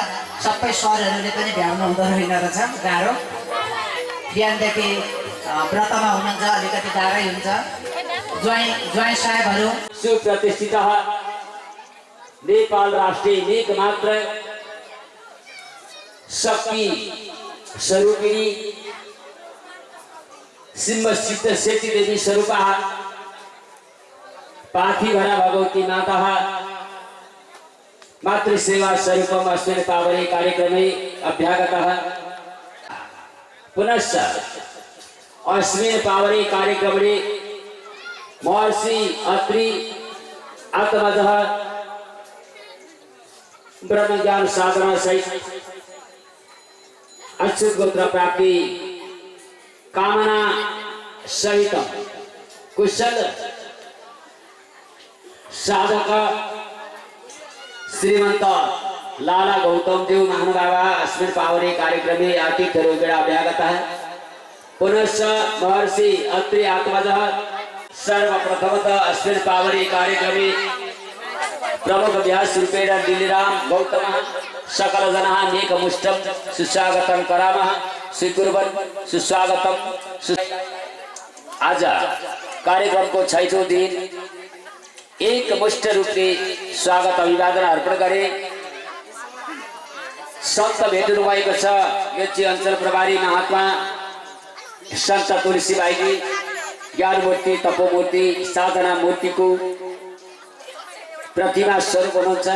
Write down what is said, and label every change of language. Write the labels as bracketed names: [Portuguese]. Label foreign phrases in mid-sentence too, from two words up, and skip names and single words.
[Nepali] सबै सरहरूले पनि भ्याउनु हुँदो रहेन रहेछ, गाह्रो। बिहानदेखि व्रतमा हुनुहुन्छ, अलिकति गाह्रै हुन्छ। ज्वाइँ साहेबहरू, [Sanskrit] सुप्रतिष्ठित नेपाल राष्ट्रिय एकमात्र शक्ति स्वरूपिणी सिंहसिद्ध सेती देवी स्वरूपा पाठीभरा भगवती माता मातृसेवा स्वरूपम् अस्मिन् पावने कार्यक्रमे अभ्यागतः पुनश्च अस्मिन् पावने कार्यक्रमे महर्षि अत्रि आत्मजः ब्रह्म ज्ञान साधना सहित अच्युत गोत्र प्राप्ति कामना सहित कुशल साधक श्रीमंत लाला गौतम देव महानुभावा अस्मिन् पावने कार्यक्रमे अतिथिरूपेण अभ्यागतः पुनश्च महर्षि अत्रि आत्मजः सर्वप्रथमतः अस्मिन् पावने कार्यक्रमे प्रमुख व्यास रूपेण दिल्लीराम गौतम सकल जना नेकमुष्टम सुस्वागतम करामः स्वीकुर्वन् सुस्वागतम। [Nepali] आज कार्यक्रम को 6औं दिन एक मुष्ट रूपले स्वागत अभिवादन अर्पण गरे। सन्त भेट्नु भएको छ मेची अञ्चल प्रभारी महात्मा सन्त तुलसी भाइजी ज्ञान मूर्ति तपोमूर्ति साधना मूर्तिको प्रतिमा स्वरूप हुनुहुन्छ।